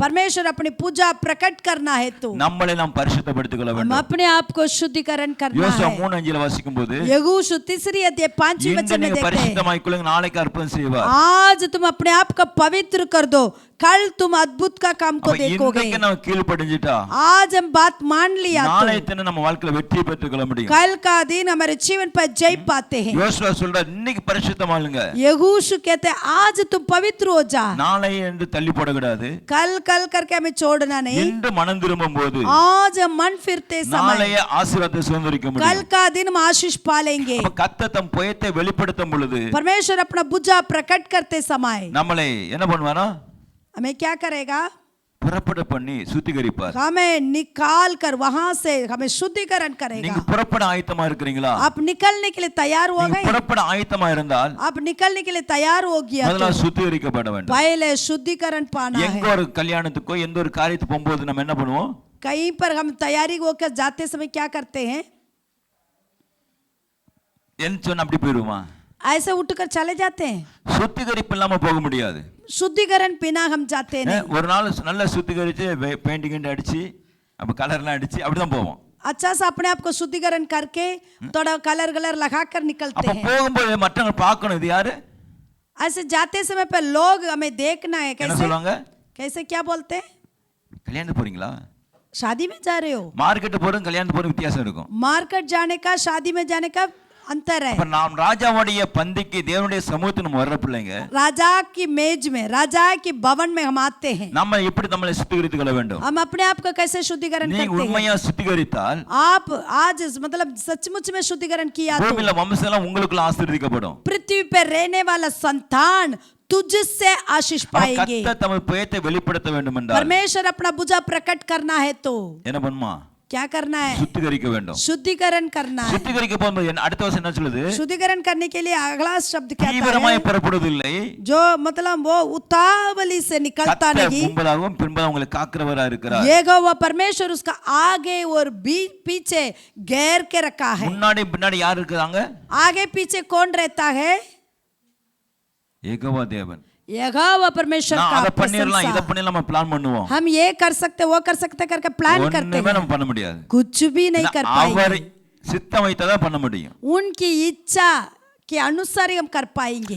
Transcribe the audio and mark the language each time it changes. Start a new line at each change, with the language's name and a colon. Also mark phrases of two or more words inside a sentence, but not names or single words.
Hindi: परमेश्वर अपनी पूजा प्रकट करना है तो
Tamil: நம்மளை நாம் பரிசுத்தப்படுத்திக் கொள்ள
Hindi: हम
Tamil: வேண்டும்.
Hindi: अपने आप को शुद्धिकरण करना
Tamil: யோசுவா
Hindi: है.
Tamil: 3:5 வாசிக்கும்போது,
Hindi: यहोशू 3 अध्याय 5 वचन में देखते हैं,
Tamil: பரிசுத்தமாய் கொள்ளுங்க, நாளைக்கு அற்புதம் செய்வார்.
Hindi: आज तुम अपने आप को पवित्र कर दो, कल तुम अद्भुत का काम को देखोगे.
Tamil: இன்னைக்கு நம்ம கீழ்ப்படிஞ்சிட்டா,
Hindi: आज हम बात मान लिया
Tamil: நாளை
Hindi: तो
Tamil: தினம் நம்ம வாழ்க்கையில வெற்றி பெற்றுக் கொள்ள முடியும்.
Hindi: कल का दिन हमारे जीवन पर जय पाते हैं.
Tamil: யோசுவா சொல்றார், இன்னைக்கு பரிசுத்தமாளுங்க.
Hindi: यहोशू कहते हैं आज तुम पवित्र हो जा.
Tamil: நாளை என்று தள்ளி போடக்கூடாது.
Hindi: कल कल करके हमें छोड़ना नहीं.
Tamil: இன்று மனம் திரும்பும்போது
Hindi: आज हम मन फिरते समय
Tamil: நாளைய ஆசீர்வாதத்தை சுதந்தரிக்க
Hindi: कल
Tamil: முடியும்.
Hindi: का दिन हम आशीष पालेंगे.
Tamil: கர்த்தர் தம் புயத்தை வெளிப்படுத்தும் பொழுது
Hindi: परमेश्वर अपना बुझा प्रकट करते समय
Tamil: நம்மளை என்ன பண்ணுவாரா?
Hindi: हमें क्या करेगा?
Tamil: புறப்பட பண்ணி சுத்திகரிப்பார்.
Hindi: हमें निकाल कर वहां से हमें शुद्धिकरण करेगा.
Tamil: நீங்க புறப்பட ஆயத்தமா இருக்கீங்களா?
Hindi: आप निकलने के लिए तैयार हो गए?
Tamil: புறப்பட ஆயத்தமா இருந்தால்
Hindi: आप निकलने के लिए तैयार हो गया
Tamil: முதல்ல சுத்திகரிக்கப்பட வேண்டும்.
Hindi: पहले शुद्धिकरण पाना है.
Tamil: எங்க ஒரு கல்யாணத்துக்கோ எந்த ஒரு காரியத்துக்கு போகும்போது நம்ம என்ன பண்ணுவோம்?
Hindi: कहीं पर हम तैयारी होकर जाते समय क्या करते हैं?
Tamil: என்ன சொன்ன அப்படி போயிடுமா?
Hindi: ऐसे उठकर चले जाते हैं.
Tamil: சுத்திகரிப்பு இல்லாம போக முடியாது.
Hindi: शुद्धिकरण बिना हम जाते नहीं.
Tamil: ஒரு நாள் நல்ல சுத்திகரிச்சு பெயிண்டிங் அடிச்சு அப்ப கலர்லாம் அடிச்சு அப்படிதான் போவோம்.
Hindi: अच्छा से अपने आप को शुद्धिकरण करके थोड़ा कलर लगाकर निकलते हैं.
Tamil: அப்ப போகும்போது மற்றவங்க பார்க்கணும் இது யாரு?
Hindi: ऐसे जाते समय पे लोग हमें देखना है.
Tamil: कैसे சொல்லுவாங்க?
Hindi: कैसे क्या बोलते हैं?
Tamil: கல்யாணத்துக்கு போறீங்களா?
Hindi: शादी में जा रहे हो?
Tamil: மார்க்கெட் போறோம் கல்யாணத்துக்கு போறோம் வித்தியாசம் இருக்கும்.
Hindi: मार्केट जाने का शादी में जाने का अंतर है.
Tamil: அப்ப நாம் ராஜாவுடைய பந்திக்கு தேவனுடைய சமூகத்துக்கு நம்ம வர்ற பிள்ளைங்க
Hindi: राजा की मेज में राजा की भवन में हम आते हैं.
Tamil: நம்ம எப்படி நம்மளை சுத்திகரித்துக் கொள்ள வேண்டும்?
Hindi: हम अपने आप को कैसे शुद्धिकरण करते हैं?
Tamil: நீ உண்மையா சுத்திகரித்தால்
Hindi: आप आज मतलब सचमुच में शुद्धिकरण किया तो
Tamil: பூமியில வம்சம் உங்களுக்குள்ள ஆசீர்வதிக்கப்படும்.
Hindi: पृथ्वी पे रहने वाला संतान तुझसे आशीष पाएंगे.
Tamil: கர்த்தர் தமது பெயரை வெளிப்படுத்த வேண்டும் என்றால்
Hindi: परमेश्वर अपना भुजा प्रकट करना है तो
Tamil: என்ன பண்ணுமா?
Hindi: क्या करना है?
Tamil: சுத்திகரிக்க வேண்டும்.
Hindi: शुद्धिकरण करना है.
Tamil: சுத்திகரிக்க போகும்போது அடுத்த வசனம் என்ன சொல்லுது?
Hindi: शुद्धिकरण करने के लिए अगला शब्द क्या है?
Tamil: தீவிரமாய் புறப்படுவதில்லை.
Hindi: जो मतलब वो उतावली से निकलता नहीं.
Tamil: முன்பதாகவும் பின்பதாகவும் உங்களை காக்கிறவரா இருக்கிறார்.
Hindi: यहोवा परमेश्वर उसका आगे और पीछे घेर के रखा है.
Tamil: முன்னாடி பின்னாடி யார் இருக்காங்க?
Hindi: आगे पीछे कौन रहता है?
Tamil: யெகோவா தேவன்.
Hindi: यहोवा परमेश्वर का
Tamil: அத பண்ணிரலாம் இத பண்ணிரலாம் நம்ம பிளான் பண்ணுவோம்.
Hindi: हम ये कर सकते वो कर सकते करके प्लान करते हैं.
Tamil: ஒண்ணுமே நம்ம பண்ண முடியாது.
Hindi: कुछ भी नहीं कर पाएंगे.
Tamil: அவர் சித்தம் வைத்ததா பண்ண முடியும்.
Hindi: उनकी इच्छा के अनुसार हम कर पाएंगे.